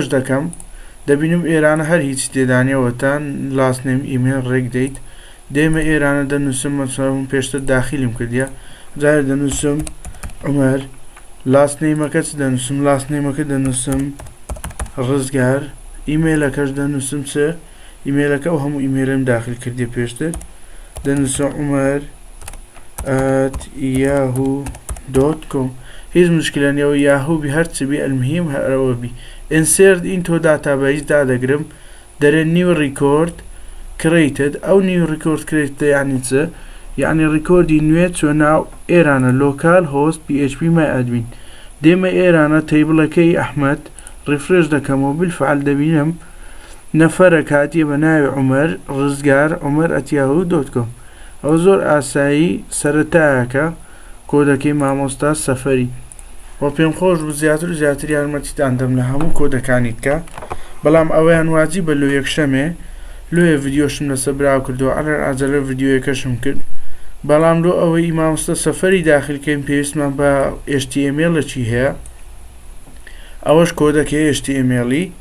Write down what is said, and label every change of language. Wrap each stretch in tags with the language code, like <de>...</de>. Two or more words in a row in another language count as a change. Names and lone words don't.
<ckb>دەکەم دەبینم ئێرانە هەر هیچ تێدانیەوەتان</ckb> <en>last name email</en> <ckb>ڕێک دەیت دێمە ئێرانە دەنووسم مەسەڵەن پێشتر داخیلم کردیە جارە دەنووسم عومەر لاستنێمەکە چ دەنووسم لاستنێمەکە دەنووسم ڕزگار ئیمێلەکەش دەنووسم چ ئیمێلەکە و هەموو ئیمێلم داخل کردی پێشتر دەنووسم عومەر @yahoo.com هیچ مشکلە نیەوە یاهوو بی هەرچ بی ئەلمهیم هەرەوە بی</ckb> <en>insert into database</en> <ckb>دادەگرم دەرێ</ckb> <en>new record created</en> <ckb>ئەو</ckb> <en>new record created</en> <ckb>یعنی چ یعنی ڕیکۆردی نوێ چۆ ناو ئێرانە</ckb> <en>local host PHP MyAdmin</en> <ckb>دێمە ئێرانە تەیبڵەکەی ئەحمەد ڕیفرێش دەکەمەوە بالفعل دەبینم نەفەرە کاتیە بە ناوی عومەر ڕزگار عومەر @yahoo.com ئەو زۆر ئاسایی سەرەتایەکە کۆدەکەی مامۆستا سەفەری وە پێم خۆش بوو زیاتر و زیاتر یارمەتیتان دەم لە هەموو کۆدەکانی بکە بەڵام ئەوەیان واجیبە لۆ یەکشەمێ لۆیە ڤیدیۆشم لەسەر براو کردەوە ئەلەر ئاجەلە ڤیدیۆیەکەشم کرد بەڵام لۆ ئەوەی مامۆستا سەفەری داخلکەین پێویستمان بە HTML چی هەیە ئەوەش کۆدەکەی HTML</ckb>